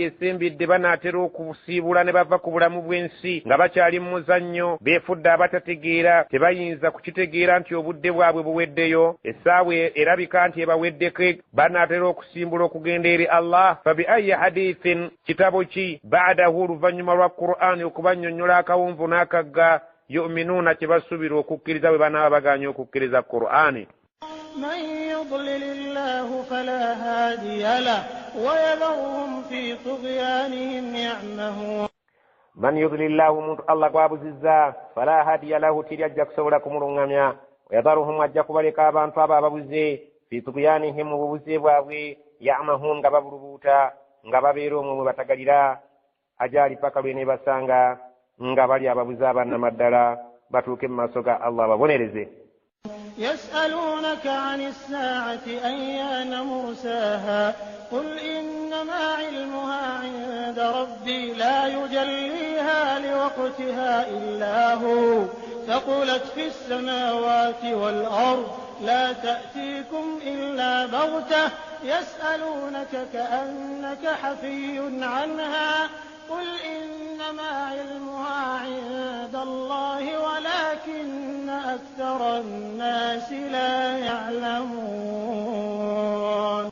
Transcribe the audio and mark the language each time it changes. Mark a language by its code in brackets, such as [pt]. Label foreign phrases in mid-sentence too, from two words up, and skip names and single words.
[lg] esembedde banaatera okusiibula ne bava ku bulamu bw'ensi nga bakyali mu muzannyo beefudde abatategeera tebayinza kukitegeera nti obudde bwabwe buweddeyo essaawa erabika nti ebaweddeko banaatera okusimbula okugenda eri Allah [ar] فبأي حديث [lg] kitabo ki ba'dahu oluvannyuma lwa Qur'an okubannyonnyola akawunvu n'akagga yu'minuuna kye basuubira okukkiriza bwe banaaba baganya okukkiriza Qur'ani. [ar] من يضلل الله فلا هادي له ويذرهم في طغيانهم يعمهون. من يضلل الله [lg] muntu Allah gwabuzizza [ar] فلا هادي له [lg] tiri ajja kusobola kumulungamya wayadharuhum ajja kubaleka abantu abo ababuze [ar] في طغيانهم [lg] ububuze bwabwe ya'mahun nga babulubuuta nga babeera omwo mwe batagalira ajali paka lwe ne basanga nga bali ababuze abannamaddala batuuke mu maaso ga Allah babonereze. [ar] يسألونك عن الساعة أيان مرساها قل إنما علمها عند ربي لا يجليها لوقتها إلا هو ثقلت في السماوات والأرض لا تأتيكم إلا بغتة يسألونك كأنك حفي عنها قل إنما علمها عند الله ولكن أكثر الناس لا يعلمون.